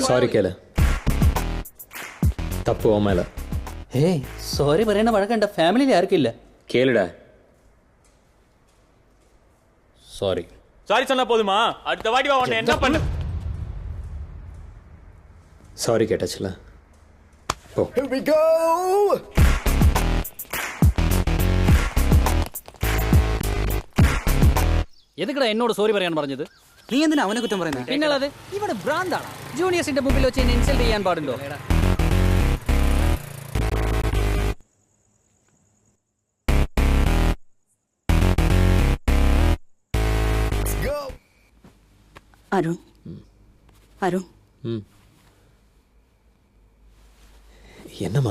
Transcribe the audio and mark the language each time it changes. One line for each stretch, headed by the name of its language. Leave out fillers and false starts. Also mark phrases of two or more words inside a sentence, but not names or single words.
Tamil: சாரி கேளு. தப்பு உன் மேல. ஏய், சாரி பரேன வழக்கண்ட ஃபேமிலில யாருக்கும் இல்ல. கேளுடா. சாரி. சாரி சொன்னா போதுமா? அடுத்த வாட்டி வா உன்னை என்ன பண்ணு? சாரி கேட்டாச்சுல. போ.
English: Here we go.
Malayalam: എതുക്കടാ എന്നോട് സോറി പറയാൻ പറഞ്ഞത്? നീ എന്തിനാ അവനെ കുറ്റം പറയുന്നത്? പിന്നല്ലാതെ ഇവിടെ ഭ്രാന്താണ്. ജൂനിയേഴ്സിന്റെ മുമ്പിൽ വെച്ച് എന്നെ ഇൻസൾട്ട് ചെയ്യാൻ പാടുണ്ടോ?
Tamil: அருண் அருண் என்னம்மா?